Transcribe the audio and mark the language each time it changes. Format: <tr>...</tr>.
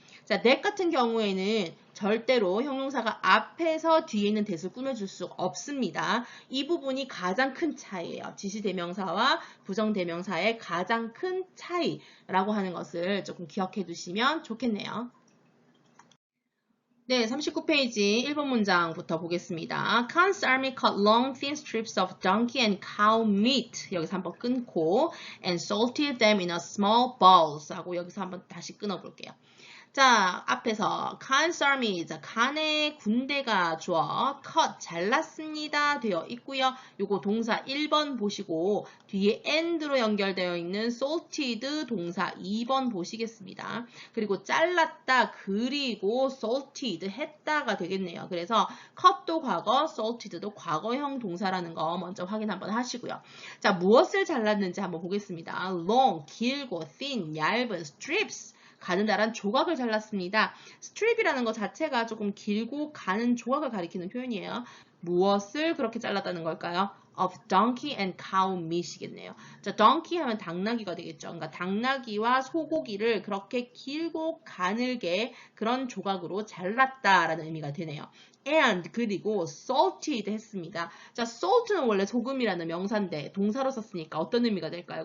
<ko>자, that 같은 경우에는 절대로 형용사가 앞에서 뒤에 있는 that을 꾸며줄 수 없습니다. 이 부분이 가장 큰 차이예요. 지시대명사와 부정대명사의 가장 큰 차이라고 하는 것을 조금 기억해 두시면 좋겠네요. 네, 39페이지 1번 문장부터 보겠습니다.</ko> <en>Khan's army cut long thin strips of donkey and cow meat.</en> <ko>여기서 한번 끊고</ko> <en>and salted them in a small bowls</en> <ko>하고 여기서 한번 다시 끊어볼게요. 자, 앞에서 Khan's army, 자, 칸의 군대가 주어 cut, 잘랐습니다 되어 있고요. 요거 동사 1번 보시고 뒤에 and로 연결되어 있는 salted 동사 2번 보시겠습니다. 그리고 잘랐다, 그리고 salted 했다가 되겠네요. 그래서 cut도 과거, salted도 과거형 동사라는 거 먼저 확인 한번 하시고요. 자, 무엇을 잘랐는지 한번 보겠습니다. long, 길고, thin, 얇은, strips, 가느다란 조각을 잘랐습니다. strip이라는 것 자체가 조금 길고 가는 조각을 가리키는 표현이에요. 무엇을 그렇게 잘랐다는 걸까요?</ko> <en>of donkey and cow meat</en> <ko>이겠네요. 자, donkey 하면 당나귀가 되겠죠. 그러니까 당나귀와 소고기를 그렇게 길고 가늘게 그런 조각으로 잘랐다라는 의미가 되네요. and 그리고 salted 했습니다. 자, salt는 원래 소금이라는 명사인데 동사로 썼으니까 어떤 의미가 될까요?</ko>